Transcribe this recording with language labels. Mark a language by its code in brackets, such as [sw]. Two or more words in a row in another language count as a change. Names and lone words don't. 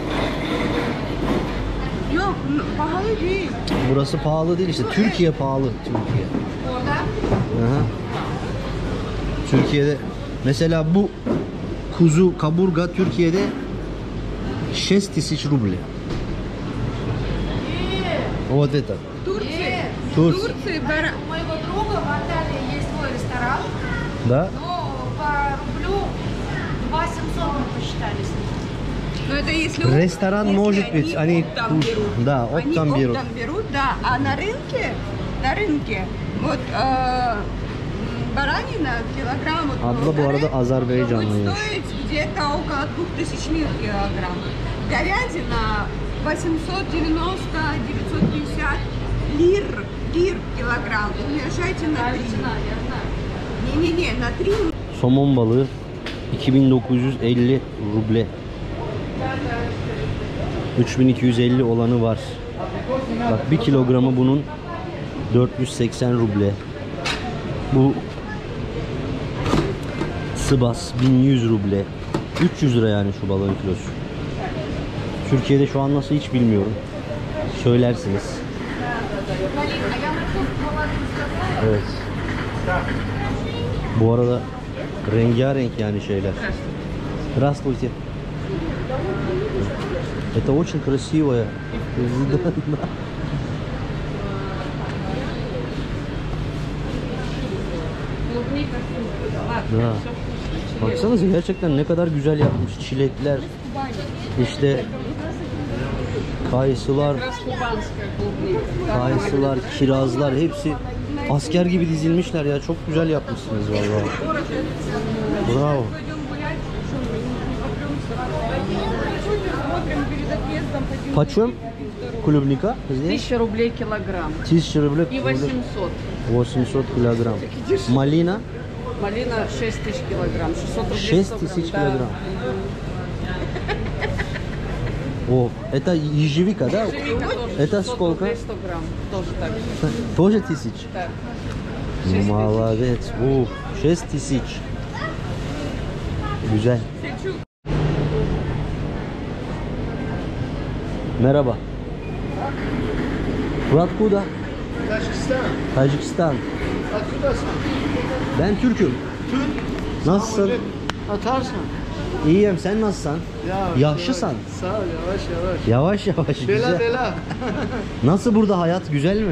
[tr] Yok, pahalı değil. Burası pahalı değil işte. Türkiye pahalı. Türkiye. Orada Aha. Türkiye'de mesela bu kuzu kaburga Türkiye'de 6000 ruble. [ru] Вот это. Турции. Турция. Турции бара- У моего друга в Анталии есть свой ресторан, Да? но по рублю 2700 мы посчитали с ним. Но это если Ресторан если может они быть, они оптом берут. да, Они оптом берут. берут, да. А на рынке, вот баранина килограмм. Вот, [tr] Abla bu arada [ru] будет [tr] Azerbaycanlıymış. [ru] стоить где-то около 2000 лир килограмм. Говядина 890-950 лир килограмм. Умножайте на 3. Не-не-не, на 3. [tr] Somon balığı 2950 ruble. 3250 olanı var. Bak 1 kilogramı bunun 480 ruble. Bu Sivas 1100 ruble. 300 lira yani şu balığın kilosu. Türkiye'de şu an nasıl hiç bilmiyorum. Söylersiniz. Evet. Bu arada rengarenk yani şeyler. [ru] Здравствуйте. Это очень красивая. Да. [tr] Baksanıza gerçekten ne kadar güzel yapmış. Çilekler, işte kayısılar, kirazlar hepsi asker gibi dizilmişler ya. Çok güzel yapmışsınız vallahi. Bravo. [ru] Почем клубника здесь? 1000 рублей килограмм 1000 рублей. и 800. 800 килограмм. Малина Малина 6000 килограмм, 600 рублей 6000 килограмм. О, это ежевика, да? Это сколько? 100 грамм, тоже так же. Тоже 1000? Да. Молодец. О, 6000. [tr] Güzel. Merhaba. [ru] Вы откуда? [tr] Tacikistan. Ben Türk'üm. Nasılsın? Atarsın. İyiyim. Sen nasılsın? Yaşlısan. Sağ ol, yavaş yavaş. Yavaş yavaş. Bela Güzel. bela. Nasıl burada hayat? Güzel mi?